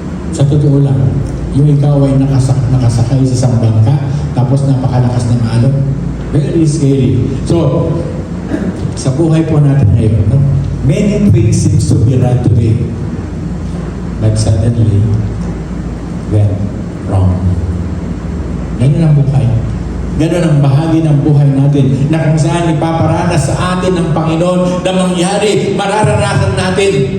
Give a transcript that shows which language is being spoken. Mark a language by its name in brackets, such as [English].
[Filipino] Sa totoo lang, yung ikaw ay nakasakay sa isang bangka, tapos napakalakas ng alon. [English] Very scary. [Filipino] So, sa buhay po natin ngayon, no? [English] Many things seems to be right today, but suddenly went wrong. [Filipino] Ganyan ang buhay. Ganun ang bahagi ng buhay natin na kung saan ipaparanas sa atin ng Panginoon na mangyari, mararanasan natin.